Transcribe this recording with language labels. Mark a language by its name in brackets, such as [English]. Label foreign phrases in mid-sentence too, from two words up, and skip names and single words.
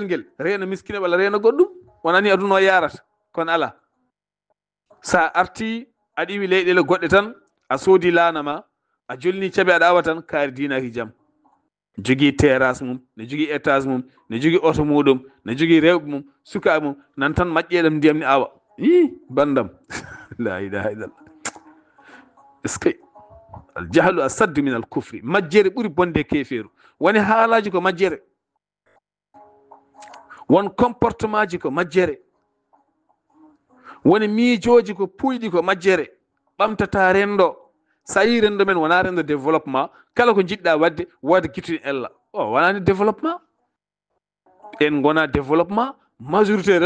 [Fula] ngel reena miskine walla reena goɗɗum wonani aduna o yarata kono ala sa arti aɗa iwi leyɗele goɗɗe tan a soodi laanama a jolni caɓe aɗa awa tan kaari dinaki jaam jogui terrasse mum ne jogui étage mum ne jogui auto muɗum ne jogui rewɓe mum sukaɓe mum nan tan maƴƴeɗam ndiyam ni awa bandam [Arabic] لا إله إلا الله [French] est ce que [Arabic] الجهل أشد من الكفر [Fula] majjere ɓuuri bonde keferu woni haalaji ko majjere won comportement ji ko majjere woni miijoji ko puyɗi ko majjere ɓamtata rendo sa yi rendo men wona rendo développement kala ko jiɗɗa wadde wode guittude ella o wonani développement en gona développement majorité